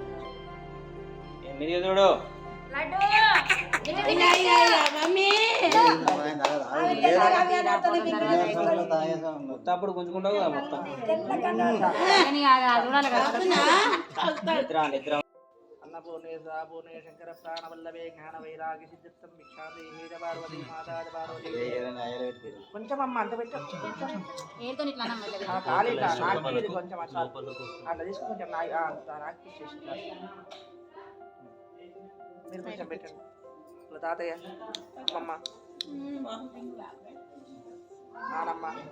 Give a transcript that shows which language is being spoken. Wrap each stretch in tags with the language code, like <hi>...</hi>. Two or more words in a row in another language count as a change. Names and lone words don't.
<te>చూడు అప్పుడు గుంజుకుంటావు కదా మొత్తం నిద్ర</te> <sa>अन्नपूर्णे स्वापूर्णे शंकर प्राणवल्लभे ज्ञान वैराग्य सिद्धिर्तं भिक्षांदे हे च पार्वती माता च पार्वती</sa> <te>కొంచెం అమ్మ అంత పెట్టు ఏదో ఇట్లా నమ్మలేదు ఖాళీ నాకు ఇది కొంచెం అట్లా అట్లా తీసుకుని కొంచెం నాకు ఇచ్చేసి మీరు కొంచెం పెట్టండి ఇలా తాతయ్య అమ్మమ్మ నానమ్మ</te>